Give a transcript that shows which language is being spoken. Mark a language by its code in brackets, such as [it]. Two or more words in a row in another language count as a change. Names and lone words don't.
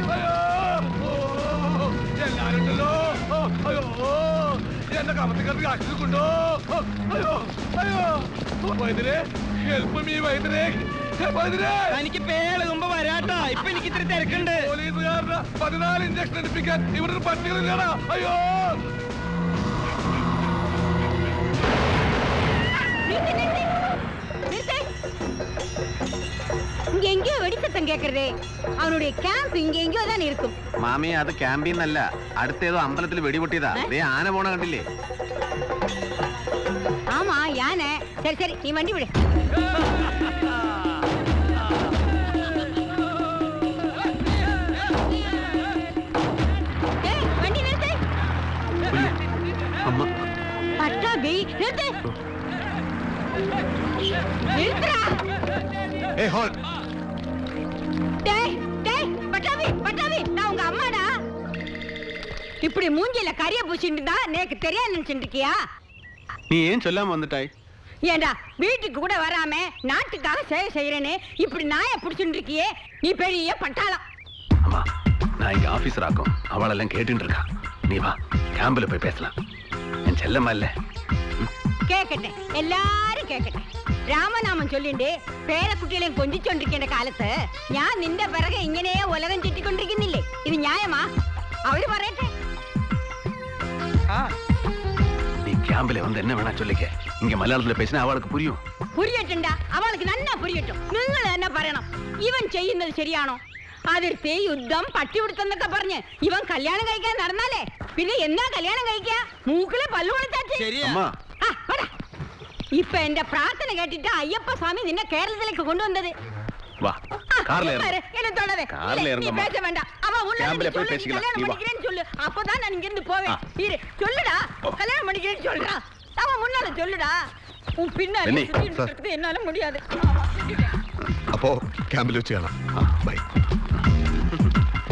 [ml] എല്ലാരുണ്ടല്ലോ. അയ്യോ, എന്റെ കമത്തിക്കറി കാശിക്കൊണ്ടോ. അയ്യോ അയ്യോ, വൈദ്യരെ [en] help me [ml] വൈദ്യരെ. എനിക്ക് പേളുകുമ്പോ വരാട്ടാ. ഇപ്പൊ എനിക്ക് ഇത്തിരി തിരക്കുണ്ട്. പോലീസുകാരുടെ 14 ഇഞ്ചക്ഷൻ എടുപ്പിക്കാൻ ഇവിടെ ഒരു പട്ടികളില്ലടാ. അയ്യോ, [ta] இங்க எங்கேயோ வெடிசத்தம் கேக்குறதே. அவனுடைய கேம்ப் இங்க எங்கேயோ தான் இருக்கும். [ml] മാമി, അത് ക്യാമ്പീന്നല്ല, അടുത്തേതോ അമ്പലത്തിൽ വെടിപൊട്ടിയതാ. ദേ ആന പോണ കണ്ടില്ലേ? [ta] ஆமா யானை. சரி சரி, நீ வண்டி விடு. ஏய், வண்டி நிறுத்து. [ml] അമ്മ, [ta] பட்டாபி நிறுத்து. நிறுத்துடா. ஏய் ஹோல். டேய் டேய், பட்டாபி பட்டாபி, நான் உங்க அம்மாடா. இப்படி மூஞ்சில கரிய பூசிட்டு இருந்தா எனக்கு தெரியாது நினைச்சிட்டு இருக்கியா? [ml] നീ ഏൻ ചൊല്ലാൻ വന്നിട്ടായി? [ta] ஏண்டா வீட்டுக்கு கூட வராம நாட்டுக்காக சேவை செய்யறேன்னு இப்படி நாயை புடிச்சுட்டு இருக்கியே, நீ பெரிய பட்டாளம். அம்மா, நான் இங்க ஆபீசர் ஆக்கும், அவளெல்லாம் கேட்டுட்டு இருக்கா. நீ வா, கேம்பில் போய் பேசலாம். என் செல்லம்மா இல்ல. [ml] കേക്കട്ടെ, എല്ലാരും കേക്കട്ടെ. രാമനാമം ചൊല്ലിണ്ട് പേരക്കുട്ടികളെയും കൊഞ്ചിച്ചോണ്ടിരിക്കേണ്ട കാലത്ത് ഞാൻ നിന്റെ പിറകെ ഇങ്ങനെ ഉലകം ചുറ്റിക്കൊണ്ടിരിക്കുന്നില്ലേ? ഇത് ന്യായമാ? അവര് പറയട്ടെ. [ta] நீ கேம்பில் வந்து என்ன வேணா சொல்லிக்க. இங்க மலையாளத்துல பேசினா அவளுக்கு புரியும். [ml] പുരിയട്ടുണ്ടാ, അവൾക്ക് നന്നാ പുരിയട്ടും. നിങ്ങൾ തന്നെ പറയണം, ഇവൻ ചെയ്യുന്നത് ശരിയാണോ? അതിർത്തി യുദ്ധം പട്ടിപിടുത്തെന്നൊക്കെ പറഞ്ഞ് ഇവൻ കല്യാണം കഴിക്കാൻ നടന്നാലേ പിന്നെ എന്നാ കല്യാണം കഴിക്കാ? മൂക്കില് പല്ലുകൊടുത്താച്ച്. അമ്മ, ഇപ്പൊ എന്റെ പ്രാർത്ഥന കേട്ടിട്ട് അയ്യപ്പ സ്വാമി നിന്നെ കേരളത്തിലേക്ക് കൊണ്ടുവന്നത്. [ta] வா, கார்ல ஏறு. என்ன தொடாதே. கார்ல நீ ஏறுங்கம்மா. பேச வேண்டாம். அவ உள்ள கேம்ப்ல போய் சொல்லு, பேசிக்கலாம். கல்யாணம் நீ வா. பண்ணிக்கிறேன்னு சொல்லு. அப்பதான் நான் இங்க இருந்து போவேன். இரு, சொல்லுடா. கல்யாணம் பண்ணிக்கிறேன்னு சொல்றா. அவன் முன்னால சொல்லுடா. உன் பின்னாடி பென்னி, சுத்திட்டு இருக்கிறது என்னால முடியாது. [ml] അപ്പോ ക്യാമ്പിൽ വെച്ച് കാണാം. ബൈ.